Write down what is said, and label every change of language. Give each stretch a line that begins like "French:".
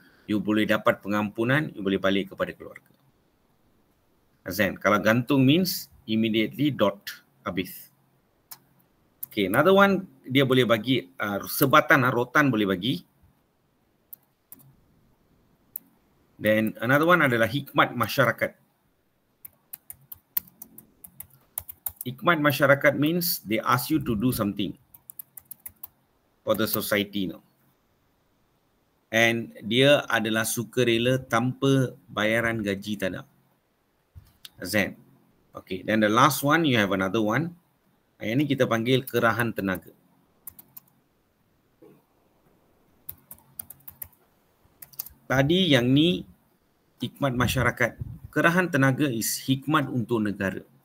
Malay: you boleh dapat pengampunan, you boleh balik kepada keluarga. Azan, kalau gantung means immediately dot, habis.
English: Okay, another one,
Malay: dia boleh bagi sebatan, rotan boleh bagi.
English: Then another one
Malay: adalah hikmat masyarakat.
English: Hikmat masyarakat means they ask you to do something for the society now.
Malay: And dia adalah sukarela tanpa bayaran gaji tak ada. Azan.
English: Okay, then the last one, you have another one.
Malay: Yang ni kita panggil kerahan tenaga. Tadi yang ni hikmat masyarakat. Kerahan tenaga is hikmat untuk negara.